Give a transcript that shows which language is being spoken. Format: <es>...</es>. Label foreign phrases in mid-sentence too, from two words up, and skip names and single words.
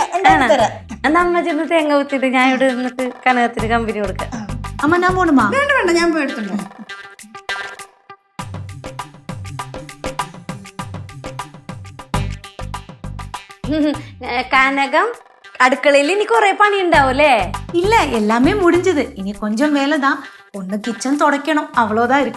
<ml>എന്നാ അമ്മ ചെന്ന് തേങ്ങ കുത്തിട്ട് ഞാൻ ഇവിടെ നിന്നിട്ട് കനകത്തിന് കമ്പനി കൊടുക്കാം. അമ്മ ഞാൻ പോണുമാ? വേണ്ട, ഞാൻ പോയി എടുത്തുണ്ടോ. കനകം, അടുക്കളയിൽ ഇനി കൊറേ പണി ഉണ്ടാവൂല്ലേ?</ml> <ta>இல்ல எல்லாமே முடிஞ்சது, இனி கொஞ்சம் வேலைதான். ஒண்ணு கிச்சன் துடைக்கணும், அவ்வளவுதான் இருக்கு.</ta>